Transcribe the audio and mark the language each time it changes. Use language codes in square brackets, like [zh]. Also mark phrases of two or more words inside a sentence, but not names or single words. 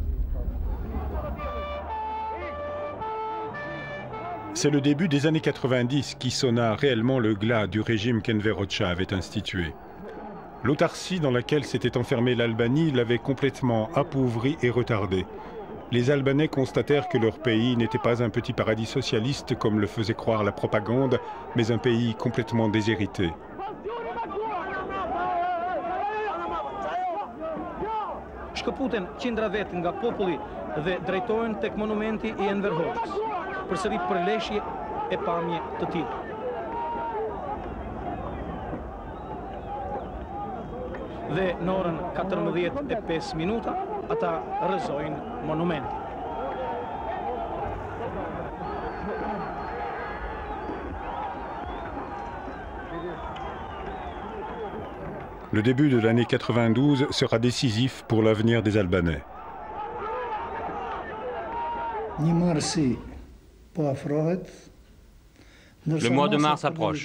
[fr] C'est le début des années 90 qui sonna réellement le glas du régime qu'Enver Hoxha avait institué. L'autarcie dans laquelle s'était enfermée l'Albanie l'avait complètement appauvrie et retardée. Les Albanais constatèrent que leur pays n'était pas un petit paradis socialiste comme le faisait croire la propagande, mais un pays complètement déshérité. [sq] Shkëputen qindra vet nga populli dhe drejtohen tek monumenti I Enver Hoxhës, përsëri përleshje e pamje të tij. Dhe në orën 14:05 ata rrëzojnë monumentin. [fr] Le début de l'année 92 sera décisif pour l'avenir des Albanais. Le mois de mars approche.